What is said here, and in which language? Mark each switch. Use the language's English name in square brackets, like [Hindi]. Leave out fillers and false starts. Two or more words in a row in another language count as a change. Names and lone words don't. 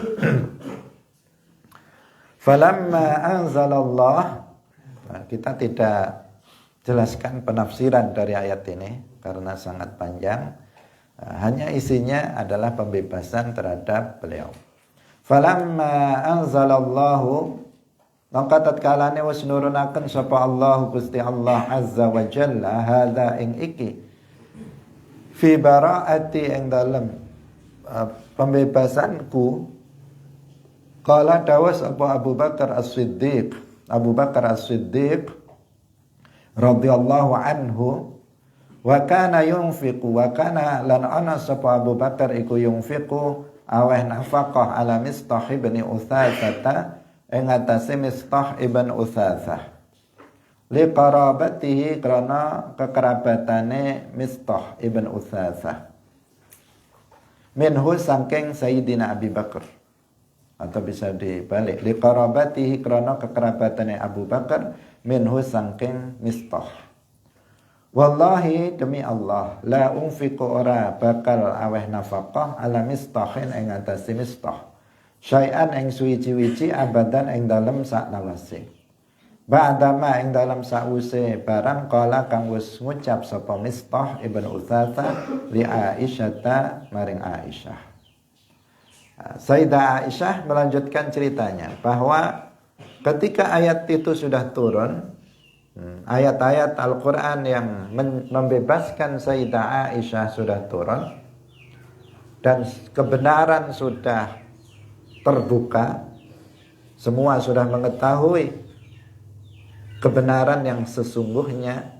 [Arabic] فلما أنزل الله, [Indonesian] kita tidak jelaskan penafsiran dari ayat ini karena sangat panjang, hanya isinya adalah pembebasan terhadap beliau. [Arabic] فلما أنزل الله, [Javanese] maka tatkalane wis nurunaken sapa Allah Gusti Allah [Arabic] عز وجل هذا [Javanese] ing iki [Arabic] في براءتي [Javanese] ing dalem pembebasanku, qala dawas apa Abu Bakar As-Siddiq [Arabic] رضي الله عنه وكان ينفق وكان [Javanese] lan ana sapa Abu Bakar iku yunfiqu aweh nafaqah [Arabic] على مسطح بن أثاثة [Javanese] ing atase Mistah ibn Utsatsah, [Arabic] لقرابته, [Javanese] karena kekerabatane Mistah ibn Utsatsah, minhu saking Sayyidina Abi Bakar, [Indonesian] atau bisa dibalik, [Arabic] لقرابته, [Javanese] karena kekerabatane Abu Bakar, minhu saking Mistah. [Arabic] Wallahi, [Javanese] demi Allah, [Arabic] لا أنفق, [Javanese] ora bakal aweh nafaqah [Arabic] على مسطح [Javanese] ing atase Mistah, syai'an ing suwi-wici abadan ing dalem sak lawase. Ba'dama ing dalem sause barang kala kang wis ngucap sapa Mistah ibn Utsatsah [Arabic] لعائشة [Javanese] maring Aisyah. [Indonesian] Sayyidah Aisyah melanjutkan ceritanya bahwa ketika ayat itu sudah turun, ayat-ayat Al-Quran yang membebaskan Sayyidah Aisyah sudah turun dan kebenaran sudah terbuka, semua sudah mengetahui kebenaran yang sesungguhnya.